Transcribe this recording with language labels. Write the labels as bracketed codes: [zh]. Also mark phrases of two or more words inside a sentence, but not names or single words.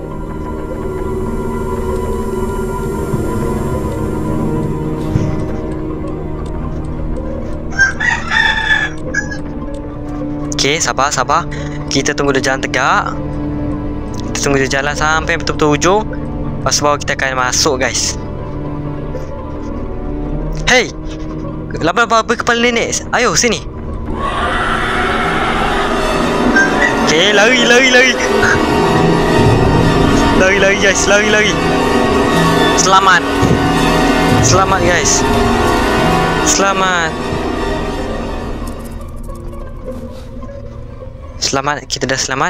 [ms] Okay, sabar. Kita tunggu dia jalan tegak. Kita tunggu dia jalan sampai betul-betul ujung. Lepas baru kita akan masuk guys. Hey, laba-laba berkepala nenek, ayo sini. Okay, lari. Lari guys, lari. Selamat guys. Selamat, kita dah selamat.